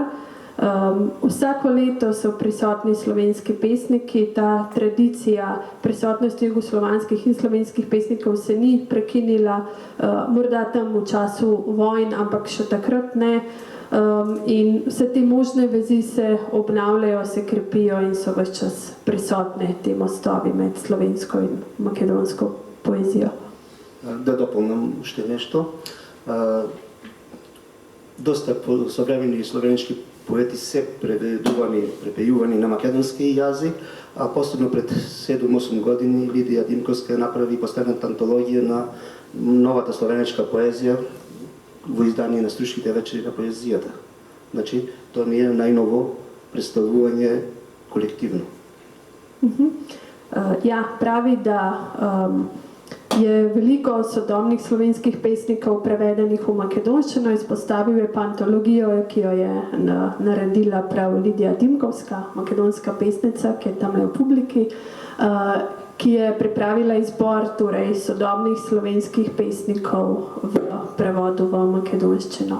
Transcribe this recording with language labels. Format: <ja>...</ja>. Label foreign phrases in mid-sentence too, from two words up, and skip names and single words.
<sl>Vsako leto so prisotni slovenski pesniki, ta tradicija prisotnosti jugoslovanskih in slovenskih pesnikov se ni prekinila, morda tam v času vojn, ampak še takrat ne. In vse te možne vezi se obnavljajo, se krepijo in so ves čas prisotne te mostovi med slovensko in makedonsko poezijo.</sl> <mk>Да дополнам уште нешто. Доста современи словенички поети се препејувани на македонски јазик, а посебно пред 7-8 години Лидија Димковска направи последната антологија на новата словеничка поезија во издание на Струшките вечери на поезијата. Значи, тоа не е најново представување колективно.</mk> <sl>Ja, pravi, da je veliko sodobnih slovenskih pesnikov prevedenih v makedonščino, izpostavil je pa antologijo, ki jo je naredila prav Lidija Dimkovska, makedonska pesnica, ki je tamle v publiki, ki je pripravila izbor torej sodobnih slovenskih pesnikov v prevodu v makedonščino.</sl>